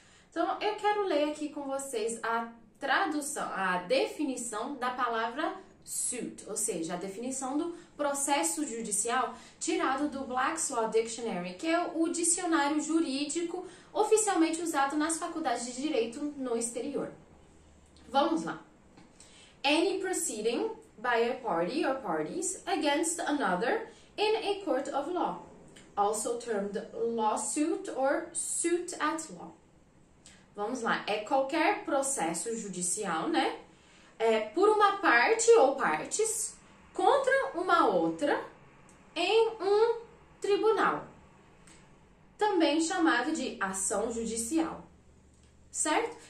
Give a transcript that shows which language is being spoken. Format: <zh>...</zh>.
<pt>Então, eu quero ler aqui com vocês a tradução, a definição da palavra suit, ou seja, a definição do processo judicial tirado do Black's Law Dictionary, que é o dicionário jurídico oficialmente usado nas faculdades de direito no exterior. Vamos lá.</pt> <en>Any proceeding by a party or parties against another in a court of law, also termed lawsuit or suit at law.</en> <pt>Vamos lá, é qualquer processo judicial, né? Por uma parte ou partes contra uma outra em um tribunal, também chamado de ação judicial, certo?</pt>